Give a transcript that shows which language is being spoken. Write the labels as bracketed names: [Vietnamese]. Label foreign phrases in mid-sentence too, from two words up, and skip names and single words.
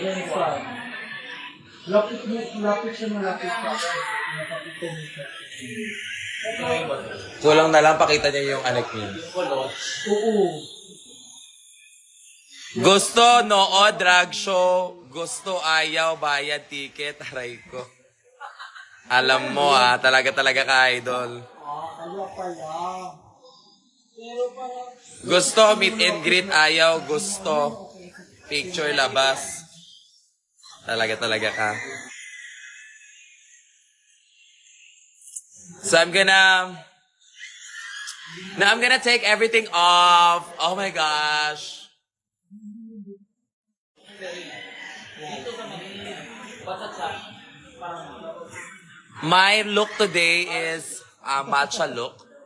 [Filipino] Lapit siya na lapit pa. Kulang na lang pakita niya yung anak niya. Oo. Gusto, noo, [English] drag show. [Filipino] Gusto, ayaw, bayad, ticket. Aray ko. Alam mo talaga ka, idol. Kaya pala. Gusto, [English] meet and greet, [Filipino] ayaw, gusto. Picture, labas. Talaga ka. [English] So I'm gonna take everything off. Oh my gosh. My look today is a matcha look.